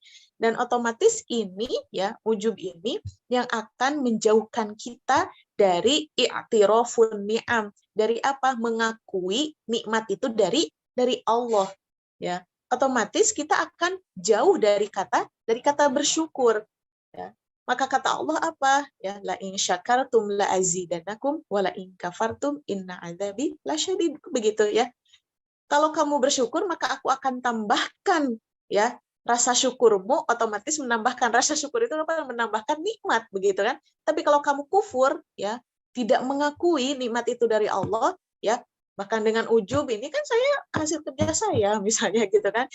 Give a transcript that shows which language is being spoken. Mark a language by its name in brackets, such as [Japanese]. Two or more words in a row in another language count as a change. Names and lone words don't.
[Indonesian] Dan otomatis ini, ya, ujub ini yang akan menjauhkan kita dari [Arabic] اعتراف النعم, [Indonesian] dari apa? Mengakui nikmat itu dari Allah, ya. Otomatis kita akan jauh dari kata bersyukur, ya. Maka kata Allah apa? Ya, [Arabic] لئن شكرتم لأزيدنكم ولئن كفرتم إن عذابي لشديد. [Indonesian] Begitu, ya. Kalau kamu bersyukur maka aku akan tambahkan, ya, rasa syukurmu. Otomatis menambahkan rasa syukur itu apa? Menambahkan nikmat, begitu kan? Tapi kalau kamu kufur, ya, tidak mengakui nikmat itu dari Allah, ya, bahkan dengan ujub, ini kan saya hasil kerja saya, misalnya, gitu kan.